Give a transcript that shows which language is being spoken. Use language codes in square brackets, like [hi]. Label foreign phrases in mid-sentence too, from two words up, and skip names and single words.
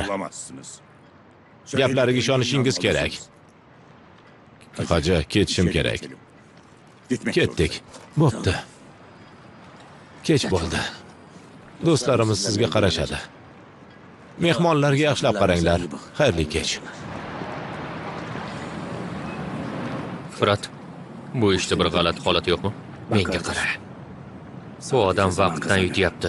[uz] Gaplariga ishonishingiz kerak. Hoji, ketishim kerak. Ketdik. Bo'pti. Kech bo'ldi. Do'stlarimiz sizga qarashadi. Mehmonlarga yaxshilab qaranglar. Xayrli kech. Fırat, bu işte bir g'alati holat yo'qmi? Menga qara. Bu odam vaqtdan yutyapti.